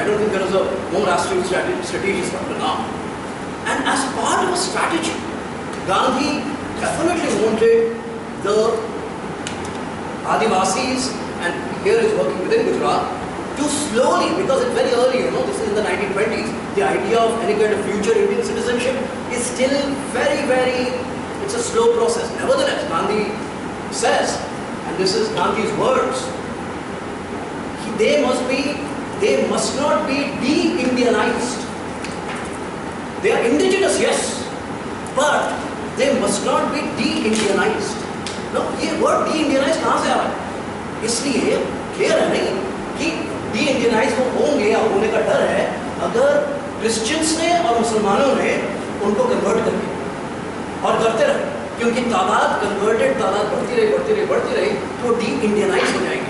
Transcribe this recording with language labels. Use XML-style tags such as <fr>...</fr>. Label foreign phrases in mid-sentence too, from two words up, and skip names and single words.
<en>I don't think there is a more astute strategist up to now. And as part of a strategy, Gandhi definitely wanted the Adivasis, and here is working within Gujarat, to slowly, because it's very early, this is in the 1920s, the idea of any kind of future Indian citizenship is still very, it's a slow process. Nevertheless, Gandhi says, and this is Gandhi's words, they must not be de-Indianized. They are indigenous, yes, but they must not be de-Indianized.</en> <hi>No, ये</hi> <en>word de-Indianized</en> <hi>कहाँ से आ रहा है? इसलिए clear है नहीं कि de-Indianized वो होंगे या होने का डर है अगर क्रिश्चियंस ने और मुसलमानों ने उनको कन्वर्ट कर दिया और करते रहे, क्योंकि तादाद कन्वर्टेड तादाद बढ़ती रही तो वो de-Indianized हो जाएंगे।</hi>